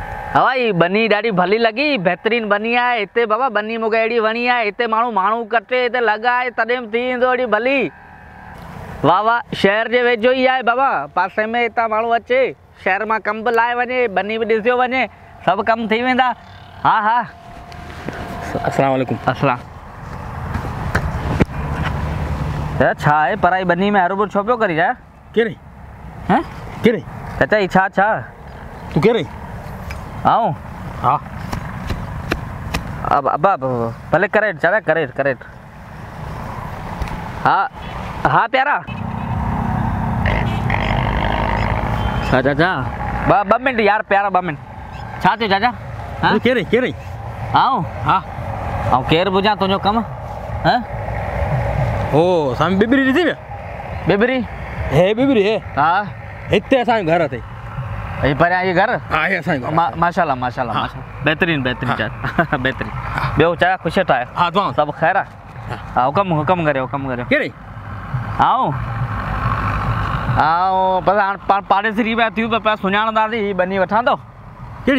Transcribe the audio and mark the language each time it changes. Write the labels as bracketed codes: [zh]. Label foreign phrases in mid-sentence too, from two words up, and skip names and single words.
[sd] हवा ही बनी ॾाढी भली लगी, बेहतरीन बनी है इते बाबा। बनी मूंखे एड़ी वणी है, इते माण्हू कटे इते लगाए तॾहिं थी वेंदो एड़ी भली। वाह वाह, शहर जे वेझो ही है बाबा, पासे में इतां माण्हू अचे, शहर मां कम बि लाहे वञे, बनी बि ॾिसियो वञे, सब कम थी वेंदा। हाँ हाँ, [ar] السلام عليكم. [sd] अस्सलाम। छा है पराई बनी में हरू छो पियो करी जाए? केरे हैं केरे चाचा ही छा छा तू केरे? आऊं हाँ अब भले करेट चाचा, करेट। हाँ हाँ प्यारा। छा चाचा ब मिनट यार प्यारा, 2 मिनट। छा थियो चाचा? हाँ केरे आऊं हाँ आऊं केर बुझा तुझो कम? हैं ओ सामी बिबरी ॾिसी पिया? बिबरी हे बिबरी है। हाँ हिते असांजो घर अथई। ये पर ये घर? हाँ हे असांजो घर। माशाल्लाह माशाल्लाह। बेहतरीन चाचा, बेहतरीन। ॿियो चाचा ख़ुश ठाहे? हाँ तव्हां सब ख़ैर आहे? हाँ हुकम करियो। केरे आऊं बस हाणे पाड़ेसरी पिया थियूं पिया सुञाणंदासीं। हीअ बनी वठां थो? केड़ी?